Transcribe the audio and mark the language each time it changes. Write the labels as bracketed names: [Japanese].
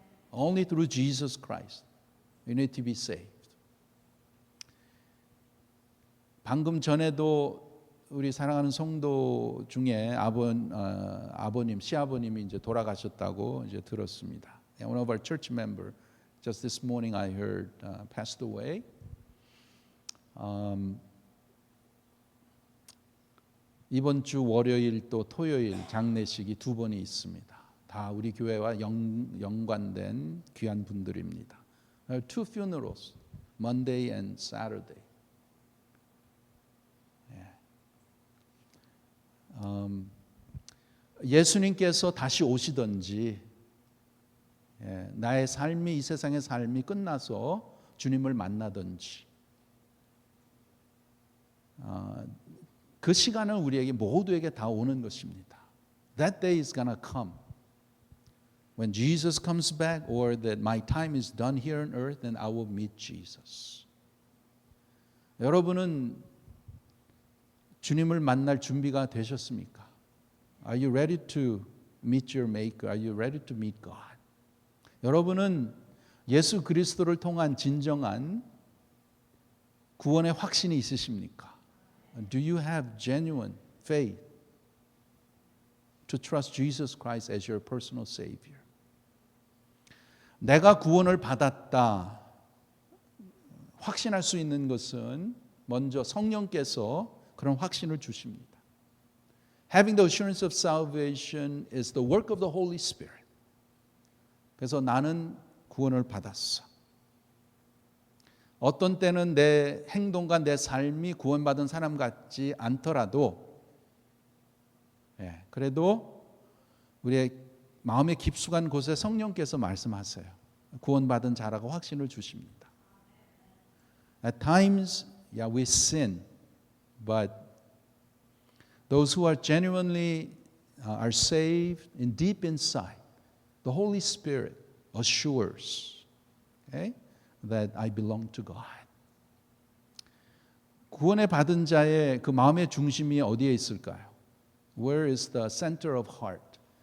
[English] Only through Jesus Christ you need to be saved. [Korean] 방금 전에도 우리 사랑하는 성도 중에 아버님, 시아버님이 이제 돌아가셨다고 이제 들었습니다. [English] One of our church member just this morning I heard passed away. [Korean] 이번 주 월요일 또 토요일 장례식이 2번이 있습니다. 다 우리 교회와 연관된 귀한 분들입니다. [English] Two funerals, Monday and Saturday. [Korean] 예수님께서 다시 오시든지 나의 삶이 이 세상의 삶이 끝나서 주님을 만나든지 그 시간은 우리에게 모두에게 다 오는 것입니다. [English] That day is gonna come. When Jesus comes back or that my time is done here on earth, then I will meet Jesus. [Korean] 여러분은 주님을 만날 준비가 되셨습니까? [English] Are you ready to meet your maker? Are you ready to meet God? [Korean] 여러분은 예수 그리스도를 통한 진정한 구원의 확신이 있으십니까? [English] Do you have genuine faith to trust Jesus Christ as your personal Savior? [Korean] 내가 구원을 받았다 확신할 수 있는 것은 먼저 성령께서 그런 확신을 주십니다. [English] Having the assurance of salvation is the work of the Holy Spirit. [Korean] 그래서 나는 구원을 받았어. 어떤 때는 내 행동과 내 삶이 구원받은 사람 같지 않더라도 그래도 우리의 마음의 깊숙한 곳에 성령께서 말씀하세요. 구원받은 자라고 확신을 주십니다. [English] At times, we sin, but those who are genuinely are saved in deep inside, the Holy Spirit assures that I belong to God. [Korean] 구원을 받은 자의 그 마음의 중심이 어디에 있을까요? [English] Where is the center of heart?